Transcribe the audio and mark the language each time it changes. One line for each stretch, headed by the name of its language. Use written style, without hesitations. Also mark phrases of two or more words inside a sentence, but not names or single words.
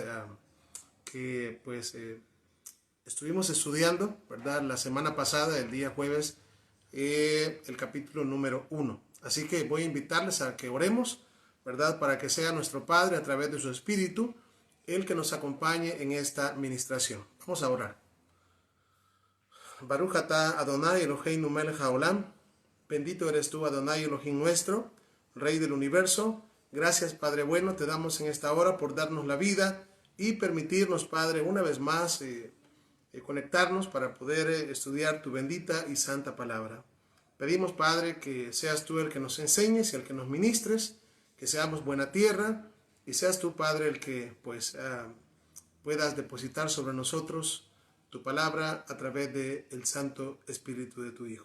Spanish: Que pues estuvimos estudiando, ¿verdad? La semana pasada, el día jueves, el capítulo número 1. Así que voy a invitarles a que oremos, ¿verdad? Para que sea nuestro Padre a través de su Espíritu el que nos acompañe en esta ministración. Vamos a orar.
Hebrew: ברוך אתה אדני אלהינו מלך העולם.
Spanish: Bendito eres tú, Adonai Elohim nuestro, Rey del universo. Gracias, Padre bueno, te damos en esta hora por darnos la vida y permitirnos, Padre, una vez más conectarnos para poder estudiar tu bendita y santa palabra. Pedimos, Padre, que seas tú el que nos enseñes y el que nos ministres, que seamos buena tierra y seas tú, Padre, el que pues puedas depositar sobre nosotros tu palabra a través del Santo Espíritu de tu Hijo.